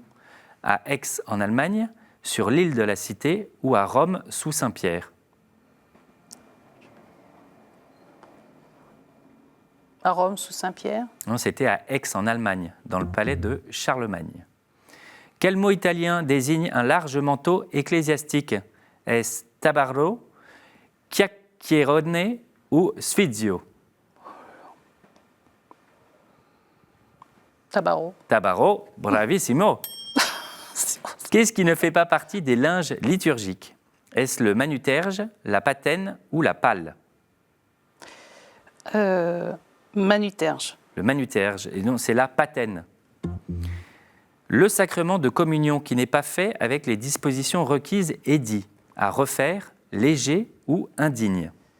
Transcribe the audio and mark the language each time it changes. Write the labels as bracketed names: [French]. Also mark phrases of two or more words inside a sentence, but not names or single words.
[French] À Aix en Allemagne, sur l'île de la Cité ou à Rome sous Saint-Pierre ? À Rome sous Saint-Pierre. Non, c'était à Aix en Allemagne, dans le palais de Charlemagne. Quel mot italien désigne un large manteau ecclésiastique ? Est-ce tabarro, chiacchierone ou sfizio ? Tabarro. [Italian] Tabarro, bravissimo. [French] Qu'est-ce qui ne fait pas partie des linges liturgiques ? Est-ce le manuterge, la patène ou la pâle ? Manuterge. Le manuterge, et non, c'est la patène. Le sacrement de communion qui n'est pas fait avec les dispositions requises est dit à refaire, léger ou indigne.